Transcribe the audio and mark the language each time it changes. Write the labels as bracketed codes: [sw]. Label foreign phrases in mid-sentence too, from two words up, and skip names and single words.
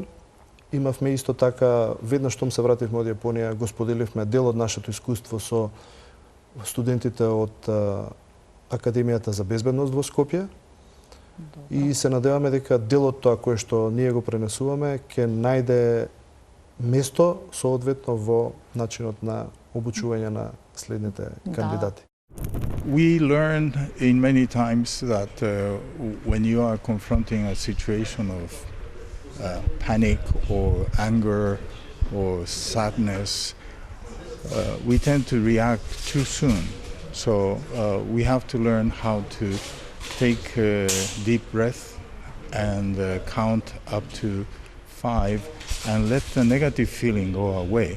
[mk] Имавме исто така, веднаш штом се вративме од Јапонија, го споделивме дел од нашето искуство со студентите од Академијата за безбедност во Скопје. И се надеваме дека дел од тоа кое што ние го пренесуваме ќе најде место соодветно во начинот на обучување на следните кандидати. [en] We learn in many times that when you are confronting a situation of panic or anger or sadness, we tend to react too soon. So we have to learn how to take a deep breath and count up to 5 and let the negative feeling go away.